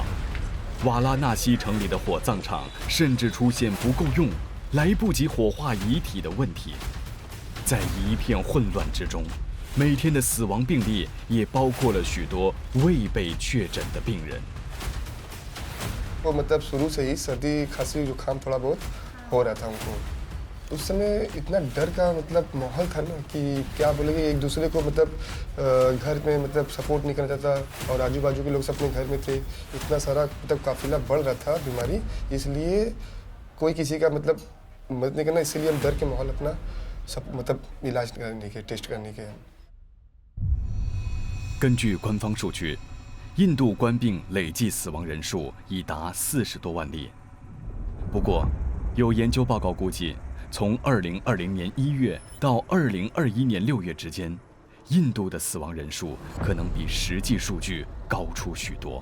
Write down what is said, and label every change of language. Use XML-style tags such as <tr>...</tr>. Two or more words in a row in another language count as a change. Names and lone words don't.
<zh>瓦拉纳西城里的火葬场甚至出现不够用、来不及火化遗体的问题。在一片混乱之中，每天的死亡病例也包括了许多未被确诊的病人。</zh> <hi>वो मतलब शुरू से ही सर्दी खांसी जुकाम थोड़ा बहुत हो रहा था उनको। उस समय इतना डर का मतलब माहौल था ना कि क्या बोलेंगे, एक दूसरे को मतलब घर में मतलब सपोर्ट नहीं करना चाहता और आजू बाजू के लोग सब अपने घर में थे। इतना सारा मतलब काफिला बढ़ रहा था बीमारी, इसलिए कोई किसी का मतलब मदद नहीं करना, इसीलिए हम डर के माहौल अपना सब मतलब इलाज करने के टेस्ट करने के।</hi> <zh>根据官方数据，印度冠病累计死亡人数已达40多万例。不过， 有研究报告估计，从2020年1月到2021年6月之间，印度的死亡人数可能比实际数据高出许多。</zh>